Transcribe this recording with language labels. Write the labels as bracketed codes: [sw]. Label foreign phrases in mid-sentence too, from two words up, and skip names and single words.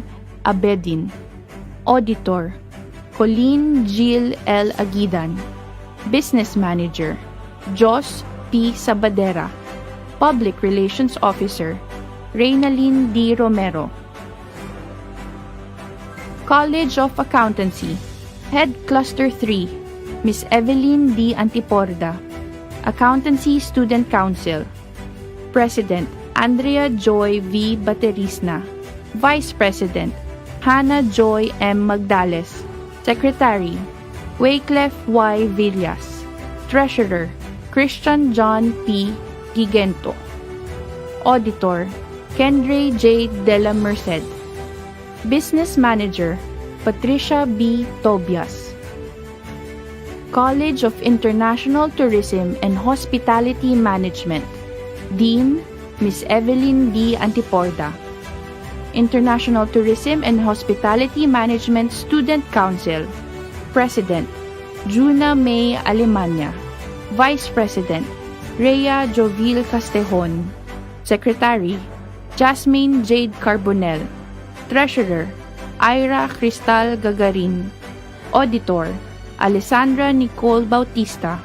[en] Abedin, Auditor Colleen Jill L. Agidan, Business Manager Jos P. Sabadera, Public Relations Officer Reynalyn D. Romero. College of Accountancy, Head Cluster 3, Miss Evelyn D. Antiporda, Accountancy Student Council, President Andrea Joy V. Baterisna, Vice President Hannah Joy M. Magdales, Secretary Wyclef Y. Villas, Treasurer Christian John P. Gigento, Auditor Kendray J. De La Merced, Business Manager Patricia B. Tobias. College of International Tourism and Hospitality Management, Dean Miss Evelyn D. Antiporda, International Tourism and Hospitality Management Student Council, President Juna May Alemania, Vice President Rhea Jovil Castejon, Secretary Jasmine Jade Carbonell, Treasurer Ira Cristal Gagarin, Auditor Alessandra Nicole Bautista.